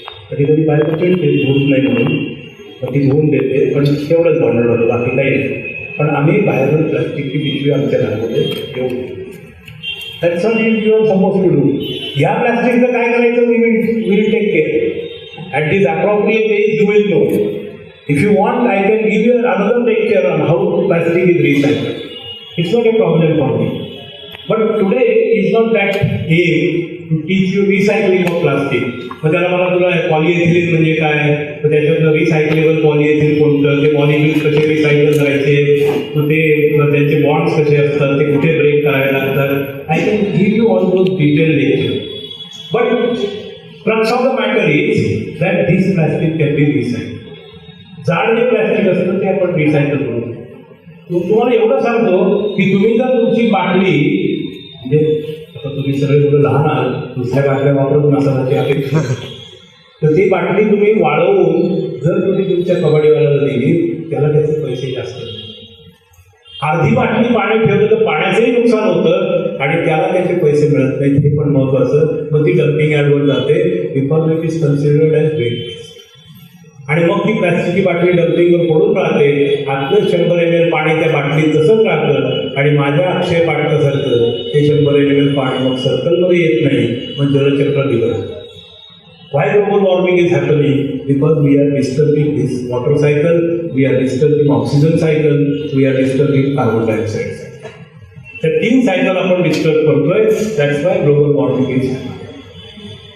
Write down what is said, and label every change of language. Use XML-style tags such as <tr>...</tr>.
<mr>कधी कधी बाहेर धुवत नाही म्हणून ती धुवून देते, पण तेवढंच भांडण होतं, बाकी काही नाही. पण आम्ही बाहेरून प्लास्टिकची पिशवी आमच्या घरामध्ये घेऊ.</mr> <en>That's what you are suppose to do.</en> <mr>ह्या प्लास्टिकचं काय करायचं,</mr> <en>Will take care. At this appropriate age you will know. If you want I can give you another lecture on how plastic is recycled. It's not a problem for me. But today is not that day to teach you recycling of plastic.</en> <mr>मग त्याला मला तुला पॉलिएथिलीन म्हणजे काय, मग त्याच्यातलं recyclable पॉलिएथिलीन कोणतं, ते मॉलिक्युल्स कसे रिसायकल करायचे, मग ते त्यांचे बॉन्ड्स कसे असतात, ते कुठे ब्रेक करावे लागतात.</mr> <en>I can give you all those detail lecture. But crux of the matter is that this plastic can be recycled.</en> <mr>जाड जे प्लॅस्टिक असतं ते आपण रिसायकल करू. तुम्हाला एवढं सांगतो की तुम्ही जर तुमची बाटली, म्हणजे आता तुम्ही सगळे एवढं लहान आहात, दुसऱ्या बाटल्या वापरत नसाची अपेक्षा, तर ती बाटली तुम्ही वाढवून जर तुम्ही तुमच्या कबड्डीवाल्याला दिली, त्याला त्याचे पैसे जास्त. अर्धी बाटली पाणी ठेवलं तर पाण्याचंही नुकसान होतं आणि त्याला त्याचे पैसे मिळत नाहीत, हे पण महत्त्वाचं. मग ती डम्पिंग यार्डवर जाते</mr> <en>Because it is considered as waste.</en> <mr>आणि मग ती प्लॅस्टिकची बाटली डम्पिंगवर पडून राहते. आतलं 100 ml पाणी त्या बाटलीत तसंच राहतं आणि माझ्या अक्षय पाटकासारखं ते 100 ml पाणी मग सर्कलमध्ये येत नाही, मग जलचक्र बिघडतं.</mr> <en>Why global warming is happening? Because we are disturbing this water cycle, we are disturbing oxygen cycle, we are disturbing carbon dioxide cycle. The 3 cycle</en> <mr>आपण disturb करतोय,</mr> <en>that's why global warming is happening.</en>